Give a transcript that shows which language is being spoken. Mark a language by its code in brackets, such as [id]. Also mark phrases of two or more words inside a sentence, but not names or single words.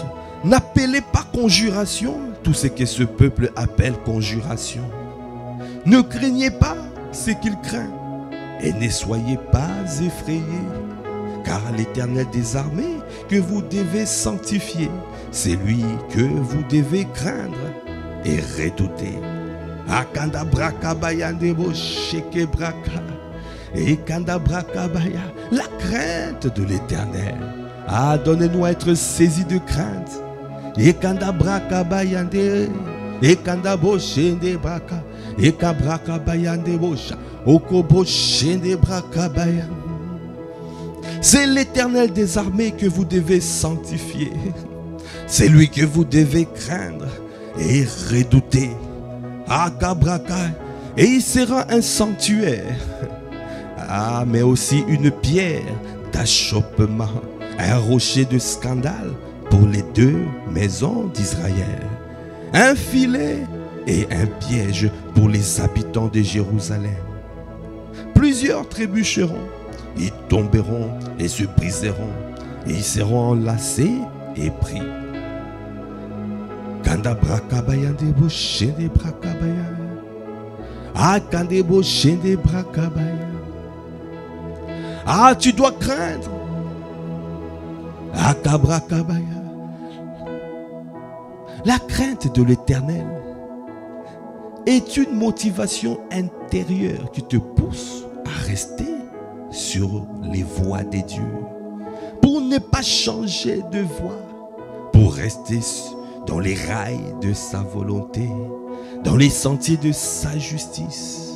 [fr] N'appelez pas conjuration tout ce que ce peuple appelle conjuration. Ne craignez pas ce qu'il craint et ne soyez pas effrayés, car l'Éternel des armées que vous devez sanctifier, c'est lui que vous devez craindre et redouter. Akanda braka bayande bo sheke braka et kanda braka baya, la crainte de l'Éternel. Ah, donnez-nous à être saisis de crainte. Et kanda braka bayande et kanda bo shende braka et kabraka bayande bosha okobo shende braka baya. C'est l'Éternel des armées que vous devez sanctifier. C'est lui que vous devez craindre et redouter. Akabraka, et il sera un sanctuaire, ah, mais aussi une pierre d'achoppement, un rocher de scandale pour les deux maisons d'Israël, un filet et un piège pour les habitants de Jérusalem. Plusieurs trébucheront, ils tomberont et se briseront, et ils seront enlacés et pris. Kanda braka bayande bo shende braka baya. Ah, kande bo shende braka baya. Ah, tu dois craindre. Ah, kabraka baya. La crainte de l'Éternel est une motivation intérieure qui te pousse à rester sur les voies des dieux, pour ne pas changer de voie, pour rester dans les rails de sa volonté, dans les sentiers de sa justice.